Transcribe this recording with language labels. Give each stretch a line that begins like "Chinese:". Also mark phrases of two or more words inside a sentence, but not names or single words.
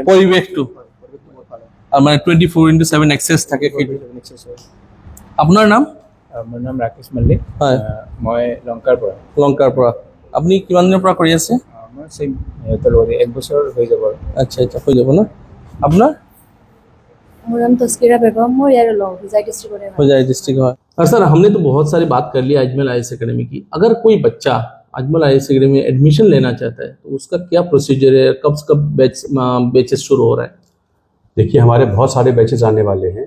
Assamese: পৰিৱেশটো আৰু মানে 24/7 এক্সেছ থাকে আপোনাৰ নাম মোৰ নাম ৰাকেশ মল্লিক হয় মই লংকাৰ পৰা আপুনি কিমান দিনৰ পৰা কৰি আছে মই চেম সিহঁতৰ লগতে 1 বছৰ হৈ যাব আৰু আচ্ছা হৈ যাব না আপোনাৰ
Hindi: मेरा नाम तस्कीरा बेगम और यार लोग हुजाई डिस्ट्रिक्ट है होजाई डिस्ट्रिक्ट है और सर हमने तो बहुत सारी बात कर ली अजमल आईएएस एकेडमी की अगर कोई बच्चा अजमल आईएएस एकेडमी में एडमिशन लेना चाहता है तो उसका क्या प्रोसीजर है कब बैचेस शुरू हो रहा है देखिए हमारे बहुत सारे बैचेस आने वाले हैं